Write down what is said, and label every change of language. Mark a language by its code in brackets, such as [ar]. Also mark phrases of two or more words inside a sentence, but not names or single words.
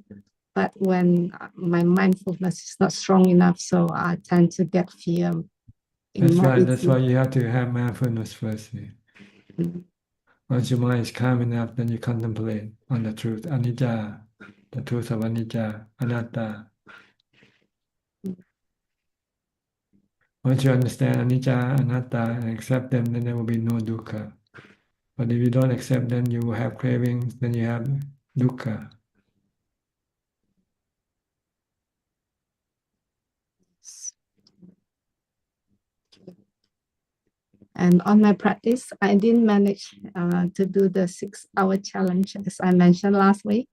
[en] But when my mindfulness is not strong enough, so I tend to get fear. That's right. That's why you have to have mindfulness first. Once your mind is calm enough, then you contemplate on the truth, anicca, the truth of anicca, anatta. Once you understand anicca, anatta, and accept them, then there will be no dukkha. But if you don't accept them, you will have cravings, then you have dukkha. And on my practice, I didn't manage to do the 6-hour challenge as I mentioned last week.